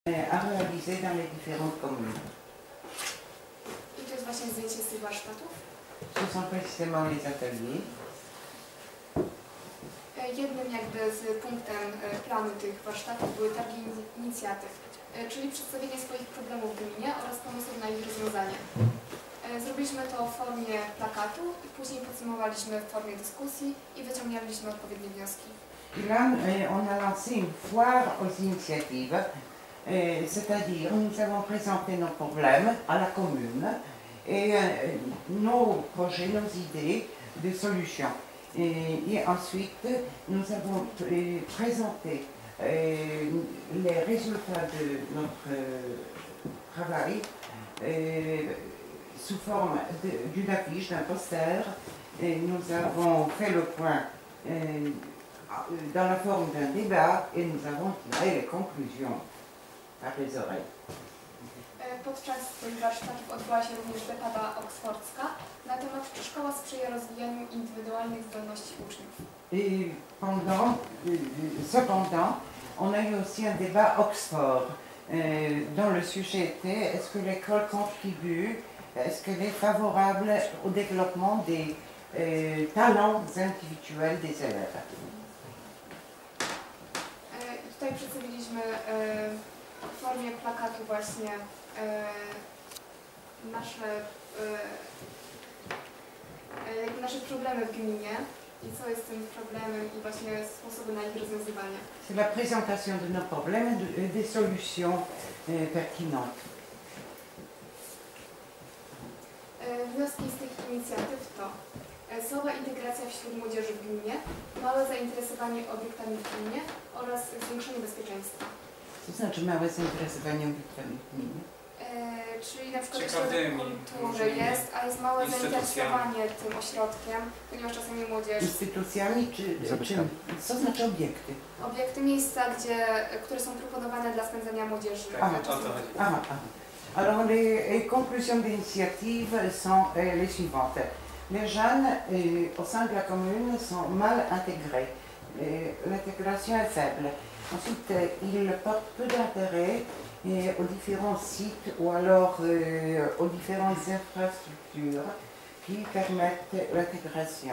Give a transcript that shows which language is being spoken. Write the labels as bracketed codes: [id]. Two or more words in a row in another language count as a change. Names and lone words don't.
[fr] à réaliser dans les différentes communes. [pl] I to jest właśnie zdjęcie z tych warsztatów. [fr] Ce sont précisément les ateliers. [pl] Jednym jakby z punktem planu tych warsztatów były targi inicjatyw, czyli przedstawienie swoich problemów w gminie oraz pomysłów na ich rozwiązanie. Zrobiliśmy to w formie plakatu i później podsumowaliśmy w formie dyskusji i wyciągnęliśmy odpowiednie wnioski. [fr] Et là, on a lancé une foire aux initiatives, c'est-à-dire nous avons présenté nos problèmes à la commune et nos projets, nos idées de solutions. Et ensuite, nous avons présenté les résultats de notre travail sous forme d'une affiche, d'un poster. Et nous avons fait le point dans la forme d'un débat et nous avons tiré les conclusions par les oreilles. [pl] Podczas tych warsztatów odbyła się również debata oksfordzka na temat, czy szkoła sprzyja rozwijaniu indywidualnych zdolności uczniów. [fr] Et cependant, on a eu aussi un débat Oxford dont le sujet était est-ce que l'école contribue, est-ce qu'elle est favorable au développement des talents individuels des élèves. [pl] Tutaj przedstawiliśmy w formie plakatu właśnie nasze problemy w gminie i co jest tym problemem i właśnie sposoby na ich rozwiązywanie. [fr] C'est la présentation de nos problèmes et des solutions pertinentes. [pl] Wnioski z tych inicjatyw to słaba integracja wśród młodzieży w gminie, małe zainteresowanie obiektami w gminie oraz zwiększenie bezpieczeństwa. Co znaczy małe zainteresowanie obiektami w gminie? Czyli na przykład ośrodek kultury jest, a jest małe zainteresowanie tym ośrodkiem, ponieważ czasami młodzież... Instytucjami czy co znaczy obiekty? Obiekty, miejsca, które są proponowane dla spędzania młodzieży. [fr] Alors les conclusions d'initiative sont les suivantes. Les jeunes au sein de la commune sont mal intégrés. L'intégration est faible. Ensuite, ils portent peu d'intérêt aux différents sites ou alors aux différentes infrastructures qui permettent l'intégration.